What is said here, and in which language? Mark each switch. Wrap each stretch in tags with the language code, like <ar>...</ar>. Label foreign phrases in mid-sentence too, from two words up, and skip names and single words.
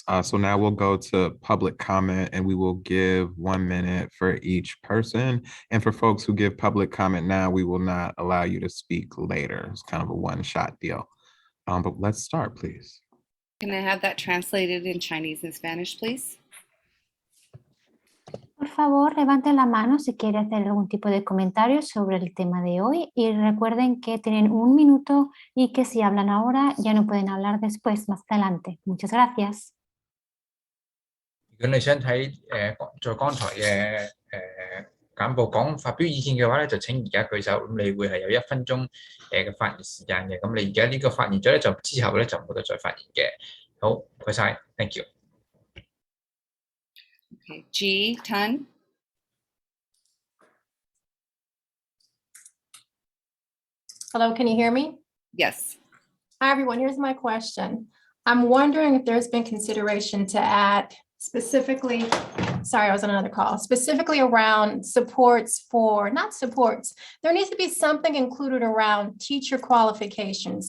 <en>So now we'll go to public comment, and we will give 1 minute for each person. And for folks who give public comment now, we will not allow you to speak later. It's kind of a one-shot deal. But let's start, please. Can I have that translated in Chinese and Spanish, please?</en> <es>Por favor, levanten la mano si quiere hacer algún tipo de comentario sobre el tema de hoy y recuerden que tienen 1 minuto y que si hablan ahora ya no pueden hablar después, más adelante. Muchas gracias.</es> <yue>如果你想睇在剛才嘅簡報發表意見嘅話咧，就請而家舉手，咁你會係有1分鐘嘅發言時間嘅。咁你而家呢個發言咗咧，就之後咧就冇得再發言嘅。好，唔該晒 ，</yue> <en>thank you。 Okay. G. Tan. Hello, can you hear me? Yes. Hi, everyone. Here's my question. I'm wondering if there's been consideration to add specifically sorry, I was on another call, specifically around supports for, not supports, there needs to be something included around teacher qualifications.</en>